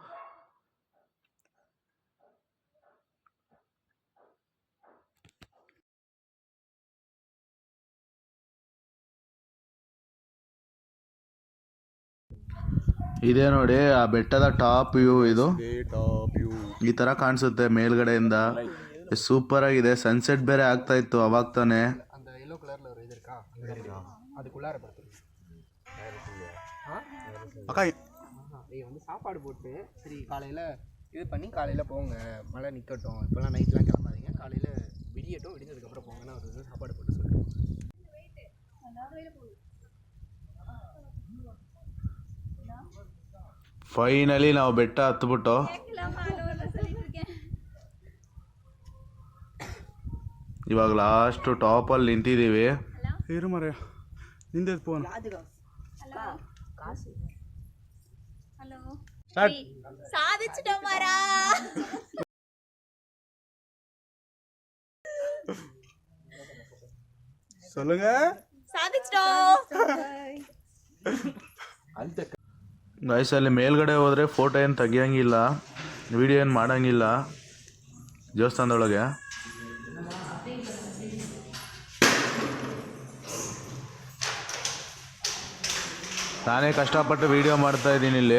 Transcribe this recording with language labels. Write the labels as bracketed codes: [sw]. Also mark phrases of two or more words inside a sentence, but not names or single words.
[kn] ಇದೇ ನೋಡಿ ಆ ಬೆಟ್ಟದ [en] top view. [kn] ಇದು ಈ ತರ ಕಾಣಿಸುತ್ತೆ ಮೇಲ್ಗಡೆಯಿಂದ. ಸೂಪರ್ ಆಗಿದೆ. ಸನ್ಸೆಟ್ ಬೇರೆ ಆಗ್ತಾ ಇತ್ತು ಅವಾಗ ತಾನೆ. [ta] வந்து சாப்பாடு போட்டு சரி காலையில் இது பண்ணி காலையில் போங்க, மழை நிற்கட்டும், இப்போலாம் நைட்லாம் கிளம்பாதீங்க, காலையில் விடியட்டும், விடிஞ்சதுக்கப்புறம் போங்கன்னா ஒரு இது சாப்பாடு போட்டு சொல்லிடுவோம். [kn] ಫೈನಲಿ ನಾವು ಬೆಟ್ಟ ಹತ್ಬಿಟ್ಟು ಇವಾಗ ಲಾಸ್ಟ್ ಟಾಪಲ್ಲಿ ನಿಂತಿದ್ದೀವಿ. ಇರು ಮರ ನಿಂದೆ ಫೋನ್. [ta] சாதிச்சிட்டோம் மாரா. சொல்லுங்க. சாதிச்சிட்டோம். [kn] ಗೈಸ್ ಅಲ್ಲಿ ಮೇಲ್ಗಡೆ ಹೋದರೆ ಫೋಟೋ ಏನು ತೆಗಿಯಂಗಿಲ್ಲ, ವಿಡಿಯೋ ಏನು ಮಾಡೋಂಗಿಲ್ಲ ದೇವಸ್ಥಾನದೊಳಗೆ. ನಾನೇ ಕಷ್ಟಪಟ್ಟು ವಿಡಿಯೋ ಮಾಡ್ತಾ ಇದ್ದೀನಿ ಇಲ್ಲಿ.